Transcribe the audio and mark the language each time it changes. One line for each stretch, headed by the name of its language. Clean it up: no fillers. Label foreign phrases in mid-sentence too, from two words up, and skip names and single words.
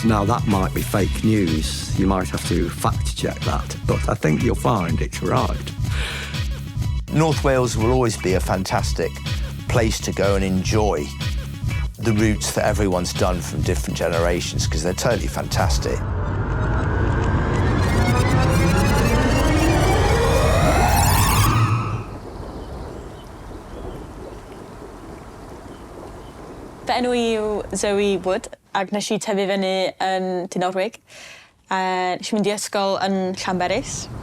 English: Now, that might be fake news. You might have to fact-check that, but I think you'll find it's right. North Wales will always be a fantastic place to go and enjoy the routes that everyone's done from different generations, because they're totally fantastic.
Welsh: Fy enw I yw Zoe Wood, ac nes I tyfu fyny yn Dinorwig. Nes I mynd I ysgol yn Llanberis.